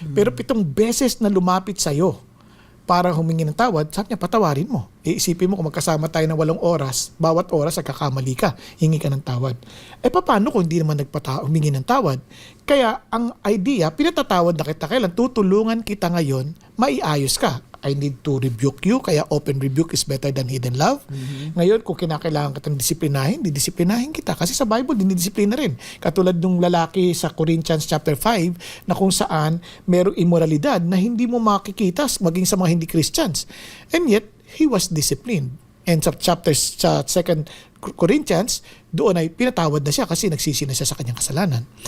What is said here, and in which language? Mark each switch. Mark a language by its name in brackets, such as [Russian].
[Filipino] Pero 7 beses na lumapit sa'yo para humingi ng tawad, sabi niya, patawarin mo. Iisipin mo kung magkasama tayo ng 8 oras, bawat oras nagkakamali ka, hingi ka ng tawad. Paano kung hindi naman humingi ng tawad? Kaya ang idea, pinatatawad na kita, kailan tutulungan kita ngayon, maiayos ka. [English] I need to rebuke you, kaya open rebuke is better than hidden love. [Filipino] Ngayon, kung kinakailangan kitang disiplinahin, didisiplinahin kita. Kasi sa Bible, dinidisiplina rin. Katulad nung lalaki sa Corinthians chapter 5, na kung saan merong immoralidad na hindi mo makikita maging sa mga hindi Christians. [English] And yet, he was disciplined. [Filipino] And sa sa 2 Corinthians, doon ay pinatawad na siya kasi nagsisi na siya sa kanyang kasalanan.